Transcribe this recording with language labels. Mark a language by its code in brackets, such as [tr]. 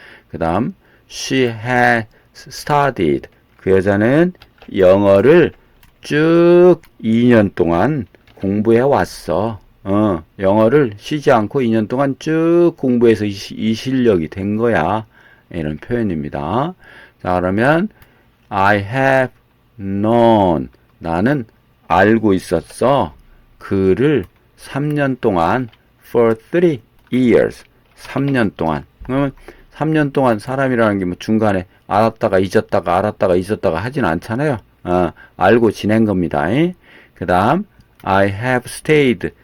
[ko] 그다음 [en] she had studied. [ko] 그 여자는 영어를 쭉 2년 동안 공부해 왔어. 영어를 쉬지 않고 2년 동안 쭉 공부해서 이 실력이 된 거야. 이런 표현입니다. 자, 그러면 [en] I have known. [ko] 나는 알고 있었어. 그를 3년 동안 [en] for 3 years. [ko] 3년 동안. 그러면 3년 동안 사람이라는 게 뭐 중간에 알았다가 잊었다가 하진 않잖아요. 알고 지낸 겁니다. 그 다음 [en] I have stayed.